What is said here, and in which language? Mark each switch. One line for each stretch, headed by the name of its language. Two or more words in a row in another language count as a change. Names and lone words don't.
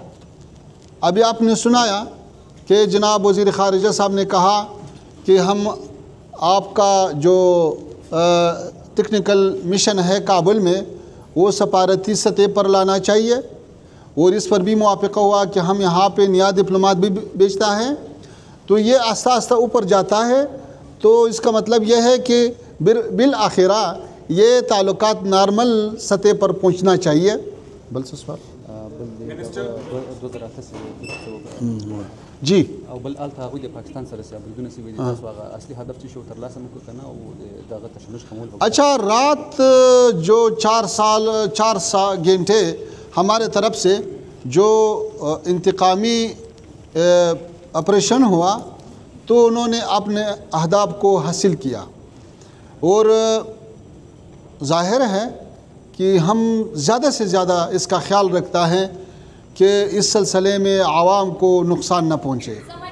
Urdu: ابھی آپ نے سنایا کہ جناب وزیر خارجہ صاحب نے کہا کہ ہم آپ کا جو ٹیکنیکل مشن ہے کابل میں وہ سفارتی سطح پر لانا چاہیے، اور اس پر بھی موافقہ ہوا کہ ہم یہاں پہ نیا ڈپلومات بھی بھیجتا ہے، تو یہ آہستہ آہستہ اوپر جاتا ہے. تو اس کا مطلب یہ ہے کہ بالآخرہ یہ تعلقات نارمل سطح پر پہنچنا چاہیے. بل سے سوال جی
Pashto: او بل الته هغوی د پاکستان سره سیابلګونه سوي دي، تاسو هغه اصلي هدف چې شو ترلاسه مو کنه او دغه تشنج کمول.
Urdu: اچھا، رات جو 4 گھنٹے ہمارے طرف سے جو انتقامی آپریشن ہوا تو انہوں نے اپنے اہداف کو حاصل کیا، اور ظاہر ہے کہ ہم زیادہ سے زیادہ اس کا خیال رکھتا ہے کہ اس سلسلے میں عوام کو نقصان نہ پہنچے.